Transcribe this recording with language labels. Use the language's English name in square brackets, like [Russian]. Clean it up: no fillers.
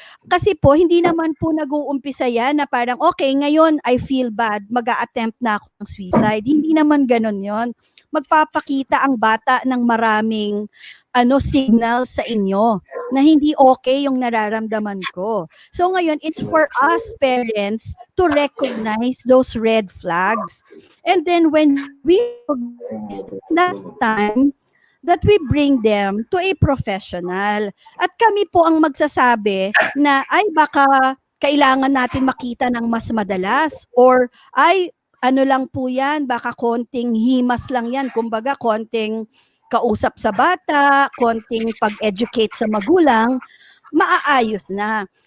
[Filipino] Kasi po hindi naman po nag-uumpisa yan na parang okay, ngayon [English] I feel bad, [Filipino] mag-a-attempt na ako ng suicide. Hindi naman ganun yon. Magpapakita ang bata ng maraming signals sa inyo na hindi okay yung nararamdaman ko. [English] So [Filipino] ngayon, [English] it's for us parents to recognize those red flags. And then when we recognize, that's time that we bring them to a professional. [Filipino] At kami po ang magsasabi na ay baka kailangan natin makita ng mas madalas or ay ano lang po yan, baka konting himas lang yan, kumbaga konting kausap sa bata, konting pag-educate sa magulang, maaayos na.